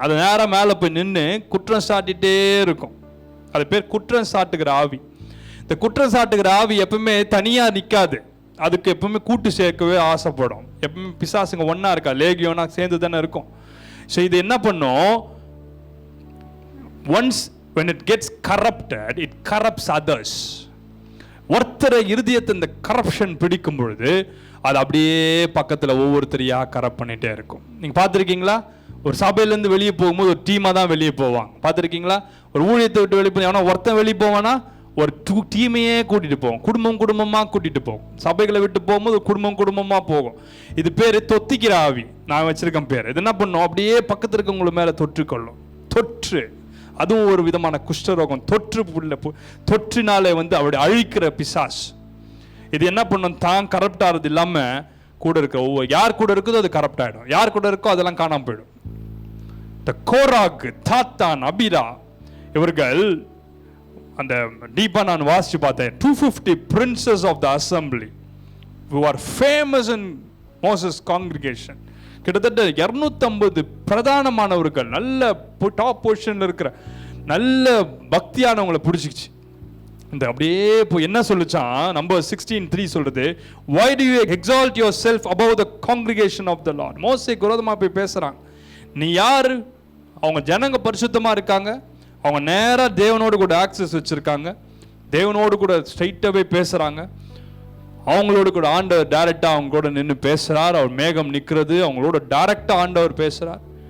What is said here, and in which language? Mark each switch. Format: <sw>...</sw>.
<ta>அது நேரம் மேல போய் நின்று குற்றம் சாட்டிட்டே இருக்கும். அது பேர் குற்றம் சாட்டுகிற ஆவி. இந்த குற்றம் சாட்டுகிற ஆவி எப்பவுமே தனியா நிக்காது, அதுக்கு எப்பவுமே கூட்டு சேர்க்கவே ஆசைப்படும். எப்பவுமே பிசாசுங்க ஒன்னா இருக்கா, லேகியோனா சேர்ந்து தானே இருக்கும். ஸோ இது என்ன பண்ணும்?</ta> <en>Once when it gets corrupted, it corrupts others.</en> <ta>ஒருத்தரை இருதயத்தை இந்த கரப்ஷன் பிடிக்கும் பொழுது அது அப்படியே பக்கத்தில் ஒவ்வொருத்தரையா கரப்ட் பண்ணிட்டே இருக்கும். நீங்க பார்த்துருக்கீங்களா? ஒரு சபையிலேருந்து வெளியே போகும்போது ஒரு டீமாக தான் வெளியே போவாங்க. பார்த்துருக்கீங்களா? ஒரு ஊழியத்தை விட்டு வெளியே போய் எவனா ஒருத்தன் வெளியே போவானா ஒரு டீமையே கூட்டிட்டு போவோம், குடும்பமாக கூட்டிட்டு போவோம். சபைகளை விட்டு போகும்போது குடும்பமாக போகும். இது பேர் தொத்திக்கிற ஆவி. நான் வச்சிருக்கேன் பேர். இது என்ன பண்ணும்? அப்படியே பக்கத்தில் இருக்கவங்கள மேலே தொற்றுக்கொள்ளும். தொற்று, அதுவும் ஒரு விதமான குஷ்டரோகம். தொற்றினாலே வந்து அவருடைய அழிக்கிற பிசாஸ். இது என்ன பண்ணும்? தான் கரப்ட் ஆகிறது இல்லாம கூட இருக்க ஒவ்வொரு யார் கூட இருக்குதோ அது கரப்ட் ஆயிடும். யார் கூட இருக்கோ அதெல்லாம் காணாம போயிடும். இந்த கோராக், தாத்தான், அபிரா இவர்கள் அந்த டீப்பா நான் வாசிச்சு பார்த்தேன்.</ta> <en>250 princes of the assembly who are famous in Moses congregation.</en> <ta>கிட்டத்தட்ட 250 பிரதானமானவர்கள், நல்ல டாப் பொசிஷன்ல இருக்கிற நல்ல பக்தியானவங்களை பிடிச்சிக்கிச்சு. இந்த அப்படியே போய் என்ன சொல்லுச்சான்? நம்பர் 16:3 சொல்றது,</ta> <en>why do you exalt yourself above the congregation of the Lord?</en> <ta>மோசேக்கு விரோதமா போய் பேசுறாங்க. நீ யாரு? அவங்க ஜனங்க பரிசுத்தமா இருக்காங்க, அவங்க நேரா தேவனோடு கூட ஆக்சஸ் வச்சிருக்காங்க, தேவனோடு கூட ஸ்ட்ரைட்டாவே பேசுறாங்க. அவங்களோட கூட ஆண்டவர் டைரக்டா அவங்க கூட நின்று பேசுறார். அவர் மேகம் நிற்கிறது, அவங்களோட டைரக்டா ஆண்டவர் பேசுறார்.</ta>